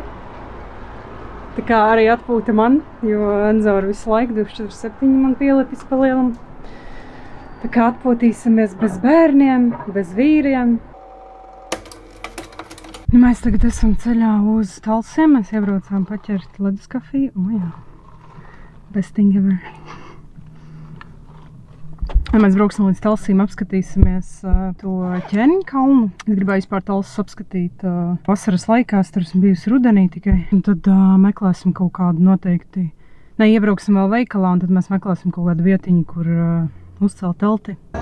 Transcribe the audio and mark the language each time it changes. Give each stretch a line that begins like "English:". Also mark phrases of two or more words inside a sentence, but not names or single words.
Latvian: Tā kā arī atpūta man, jo Enzo ar visu laiku 24/7 man pielipis pa lielam. Tā kā atpūtīsimies bez bērniem, bez vīriem. Mēs tagad esam ceļā uz Talsiem. Mēs iebraucām paķert ledus kafiju. Jā,
English: best thing ever.
Latvian: Mēs brauksim līdz Talsīm, apskatīsimies to ķēniņu kalnu. Es gribēju vispār Talsus apskatīt vasaras laikā, tur esmu bijusi rudenī tikai. Un tad meklēsim kaut kādu noteikti. Ne, iebrauksim vēl veikalā, un tad mēs meklēsim kaut kādu vietiņu, kur uzcelt telti.